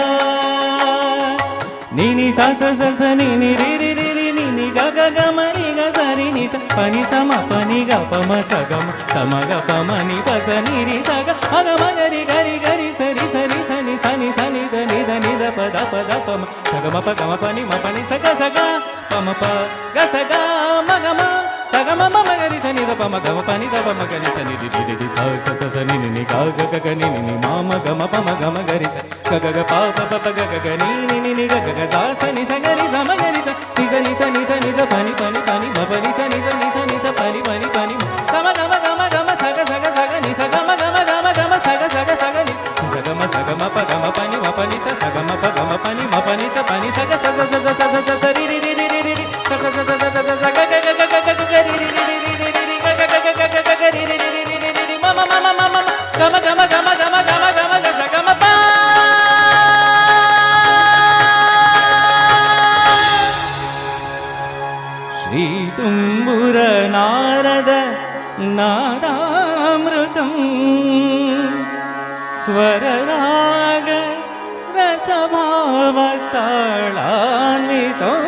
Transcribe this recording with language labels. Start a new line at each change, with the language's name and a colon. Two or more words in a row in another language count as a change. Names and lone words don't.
Sanskrit: నీని సా స స స నీని రి రి రి రి నీని గ గ గ మ ని గ స రి ని స పని స మ పని గ ప మ స గ మ స మ గ ప మ ని ప స ని రి స గ మ గ మ గ రి గ రి గ రి స రి స ని స ని ద ని ద ప ద ప మ స గ మ ప గ మ ప ని మ ప ని స గ ప మ ప గ స గ మ గ మ స ಮ ಗರಿ ಸ ನಿ ದ ಪ ಮ ಗ ಮ ಪ ನಿ ದ ಪ ಮ ಗರಿ ಸ ನಿ ರಿ ರಿ ರಿ ಸ ಸ ಸ ಸ ನಿ ನಿ ನಿ ಗ ಗ ಗ ಗ ನಿ ನಿ ನಿ ಮ ಮ ಗ ಮ ಪ ಮ ಗ ಮ ಗರಿ ಸ ಗ ಗ ಗ ಪ ಪ ಪ ಪ ಗ ಗ ಗ ನಿ ನಿ ನಿ ನಿ ಗ ಗ ಗ ಸ ಸ ನಿ ಸ ಗರಿ ಸ ಮ ಗರಿ ಸ ನಿ ಸ ನಿ ಸ ನಿ ಸ ನಿ ಸ ಪ ನಿ ಪ ನಿ ಪ ನಿ ಮ ಪ ನಿ ಸ ನಿ ಸ ನಿ ಸ ನಿ ಸ ಪ ನಿ ಪ ನಿ ಪ ನಿ ಗ ಮ ಗ ಮ ಗ ಮ ಗ ಮ ಸ ಗ ಸ ಗ ಸ ಗ ನಿ ಸ ಗ ಮ ಗ ಮ ಗ ಮ ಗ ಮ ಸ ಗ ಸ ಗ ಸ ಗ ನಿ ಸ ಗ ಮ ಪ ಗ ಮ ಪ ನಿ ಮ ಪ ನಿ ಸ ಸ ಗ ಮ ಪ ಗ ಮ ಪ ನಿ ಮ ಪ ನಿ ಸ ಪ ನಿ ಸ ಗ ಸ ಸ ಸ ಸ ಸ ಸ ಸ ರಿ ರಿ ರಿ ರಿ ರಿ ರಿ ಸ ಸ ಸ ಸ ಸ ಸ ಸ ಗ ಗ ಗ ಗ ಗ ಗ ಗ ರಿ ರಿ ರಿ ರಿ ರಿ ರಿ ರಿ ಗ ಗ ಗ ಗ ಗ ಗ ಗ ರಿ ರಿ ರಿ ರಿ ರಿ ರಿ ರಿ ಮ ಮ ಮ ಮ ಮ ಮ ಗ ಮ ಗ ಮ ಗ ಮ ಗ ಮ ಗ ಮ ಗ ಮ ಗ ಸ ಗ ಮ ಪ ಶ್ರೀ ತುಂಬುರ ನಾರದ ನಾದಾಮೃತಂ ಸ್ವರರಾಗ ರಸಭಾವ ತಾಳಾನ್ವಿತೋ.